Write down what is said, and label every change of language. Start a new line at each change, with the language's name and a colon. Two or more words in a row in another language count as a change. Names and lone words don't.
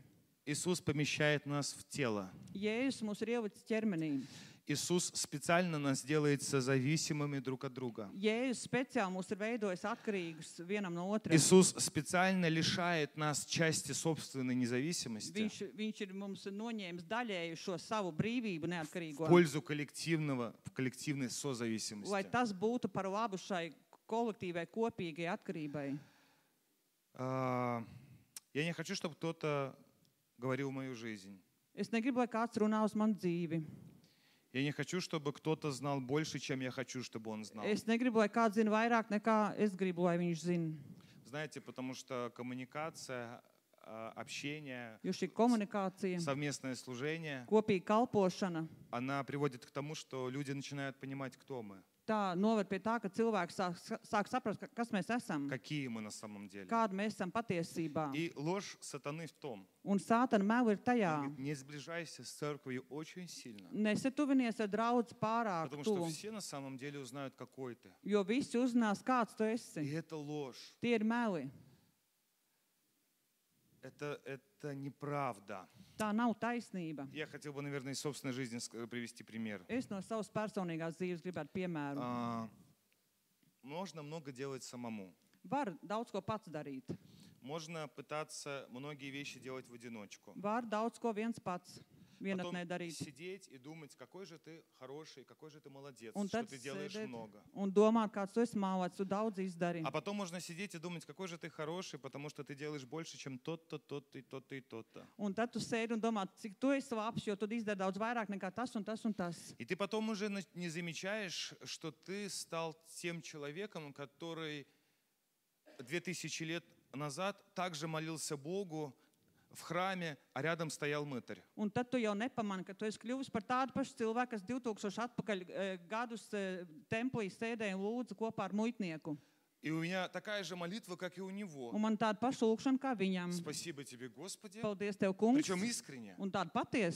Russian: Иисус помещает нас в тело.
Latvian: Jēzus mūs ir ielicis ķermenī.
Russian: Иисус специально нас делает созависимыми друг от друга.
Latvian: Jēzus speciāli mūs ir veidojis atkarīgus vienam no otra.
Russian: Иисус специально лишает нас части собственной независимости
Latvian: Viņš ir mums noņēmis daļēju šo savu brīvību
Russian: в
Latvian: neatkarīgo,
Russian: пользу коллективной созависимости.
Latvian: lai tas būtu par labu šai kolektīvai, kopīgai atkarībai.
Russian: Я не хочу, чтобы кто-то говорил мою жизнь.
Latvian: Es negribu, lai kāds runā uz manu dzīvi.
Russian: Я не хочу, чтобы кто-то знал больше, чем я хочу, чтобы он знал.
Latvian: Es negribu, lai kāds zina vairāk nekā es gribu, lai viņš zina.
Russian: Знаете, потому что коммуникация, общение,
Latvian: Jo šī komunikācija,
Russian: совместное служение,
Latvian: kopīga kalpošana,
Russian: она приводит к тому, что люди начинают понимать, кто мы,
Latvian: tā noved pie tā, ka cilvēks sāk saprast, kas mēs esam,
Russian: какие мы на самом деле.
Latvian: kāda mēs esam patiesībā.
Russian: И ложь сатаны в том,
Latvian: Un Sātana meli ir
Russian: он
Latvian: tajā.
Russian: говорит, не сближайся с церковью очень сильно,
Latvian: Nesatuvinies ar draudzi pārāk
Russian: потому что
Latvian: tuvu,
Russian: все на самом деле узнают, какой ты.
Latvian: jo visi uzzinās, kāds tu
Russian: И
Latvian: esi.
Russian: это ложь,
Latvian: Tie ir meli.
Russian: это неправда.
Latvian: Tā nav taisnība.
Russian: Я хотел бы, наверное, из собственной жизни привести пример.
Latvian: Es no savas personīgās dzīves gribētu piemēru.
Russian: Можно много делать самому.
Latvian: Var daudz ko pats darīt.
Russian: Можно пытаться многие вещи делать в одиночку.
Latvian: Var daudz ko viens pats
Russian: Потом
Latvian: vienatnē darīt.
Russian: сидеть и думать, какой же ты хороший, какой же ты молодец,
Latvian: Un
Russian: что
Latvian: tad
Russian: ты делаешь
Latvian: sēdēt
Russian: много.
Latvian: un domāt, kāds tu esi mālēts, tu daudz izdari.
Russian: А потом можно сидеть и думать, какой же ты хороший, потому что ты делаешь больше, чем тот-то, тот-то и тот-то и тот-то.
Latvian: Un tad tu sēdi un domā, cik tu esi labs, jo tu izdari daudz vairāk nekā tas un tas un tas.
Russian: И ты потом уже не замечаешь, что ты стал тем человеком, который 2000 лет назад также молился Богу в храме, а рядом стоял мытарь.
Latvian: Un tad tu jau nepamani, ka tu esi kļuvis par tādu pašu cilvēku, kas 2000 atpakaļ gadus templī sēdēja un lūdza kopā ar muitnieku.
Russian: И у меня такая же молитва, как и у него.
Latvian: Un man tāda paša lūkšana kā viņam.
Russian: Спасибо тебе, Господи.
Latvian: Paldies tev, kungs.
Russian: Причем искренне,
Latvian: Un tāda patiesa,